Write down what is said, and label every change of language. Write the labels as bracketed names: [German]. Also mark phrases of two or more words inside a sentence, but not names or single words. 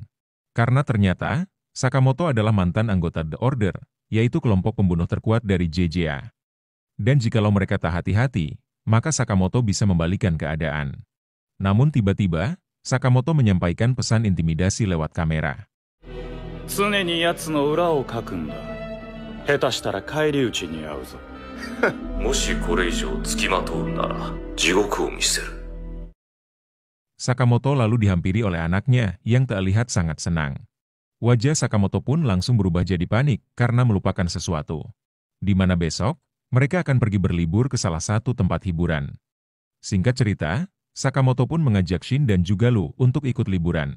[Indonesian] Karena ternyata, Sakamoto adalah mantan anggota The Order, yaitu kelompok pembunuh terkuat dari JJA. Dan jikalau mereka tak hati-hati, maka Sakamoto bisa membalikan keadaan. Namun tiba-tiba, Sakamoto menyampaikan pesan intimidasi lewat kamera. [Japanese] 常に奴の裏をかくんだ。下手したら返り討ちに遭うぞ。もしこれ以上付きまとうなら地獄を見せる。 [Indonesian] Sakamoto lalu dihampiri oleh anaknya yang terlihat sangat senang. Wajah Sakamoto pun langsung berubah jadi panik karena melupakan sesuatu. Di mana besok, mereka akan pergi berlibur ke salah satu tempat hiburan. Singkat cerita, Sakamoto pun mengajak Shin dan juga Lu untuk ikut liburan.